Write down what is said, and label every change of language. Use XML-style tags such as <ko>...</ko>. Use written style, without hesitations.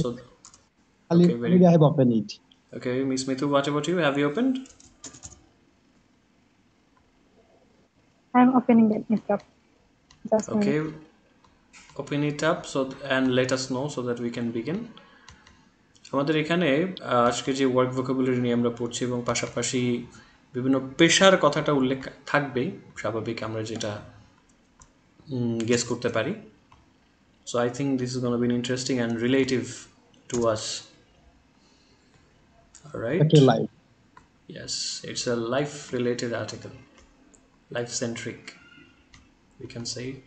<en>So okay, already I very have opened it. okay. Miss Mithu, what about you? Have you opened? I'm opening it up. Just a minute. Okay, open it up so and let us know so that we can begin.</en> <bn>আমাদের এখানে আজকে যে work vocabulary নিয়ে আমরা পড়ছি এবং পাশাপাশি বিভিন্ন পেশার কথাটা উল্লেখ থাকবেই স্বাভাবিক আমরা যেটা গেস করতে পারি.</bn> <en>So I think this is going to be interesting and relative to us. All right. Okay, live. Yes, it's a life related article, life centric, we can say.</en>